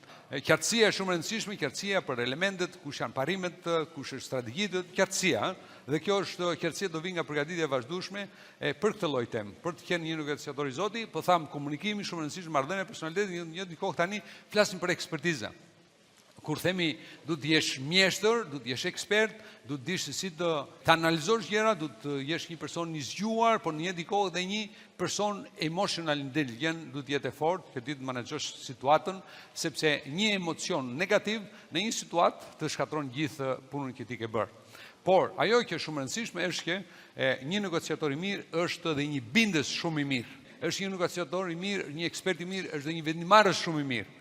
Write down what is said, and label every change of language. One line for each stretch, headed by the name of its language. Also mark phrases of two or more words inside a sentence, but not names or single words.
Albanian: Qartësia është shumë e rëndësishme, qartësia për elementet, kush janë parimet, kush është strategjitë, qartësia, dhe kjo është qartësia do vi nga përgatitja e vazhdueshme për këtë lloj temë, për të qenë një negociator i Zoti, po tham komunikimi shumë i rëndësishëm, marrëdhënia personaliteti, një kohë tani flasim për ekspertizë. Kur themi du të jesh mjeshtër, du të jesh ekspert, du të dish se si të analizosh gjëra, du të jesh një person i zgjuar, por në një kohë dhe një person
English: emotional intelligent,
Albanian: du të jetë fort, që ti të menaxhosh situatën, sepse një emocion negativ në një situatë të shkatron gjithë punën që ti ke bërë. Por ajo që është shumë e rëndësishme është që një negociator i mirë është edhe një bindës shumë i mirë. Është një negociator i mirë, një ekspert i mirë, është edhe një vendimarrës shumë i mirë.